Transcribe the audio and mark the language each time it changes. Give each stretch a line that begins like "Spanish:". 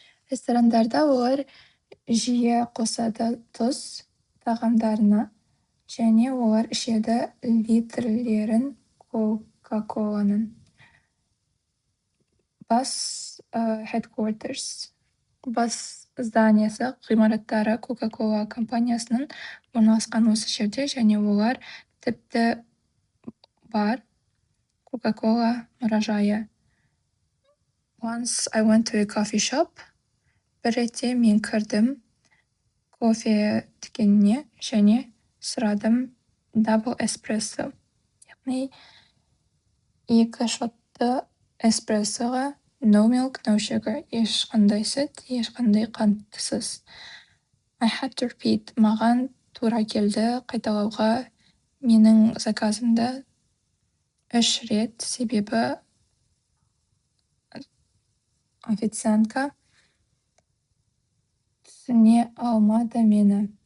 Kazakh: Ресторандарда олар жиі қосады тұз тағамдарына, және олар ішеді литрлерін Coca-Cola'ның. Бас
English: headquarters.
Kazakh: Бас зданиясы, ғимараттары Coca-Cola компаниясының орналасқан осы жерде, және олар тіпті бар Coca-Cola мұражайы.
English: Once I went to a coffee shop.
Kazakh: Бір ретте мен кірдім кофе дүкеніне және сұрадым
English: double espresso.
Kazakh: Яғни 2 шотты эспрессоға
English: no milk, no sugar.
Kazakh: Ешқандай сүт, ешқандай қанттысыз.
English: I had to repeat.
Kazakh: Маған тура келді қайталауға менің заказымды 3 рет, себебі официантка түсіне алмады мені.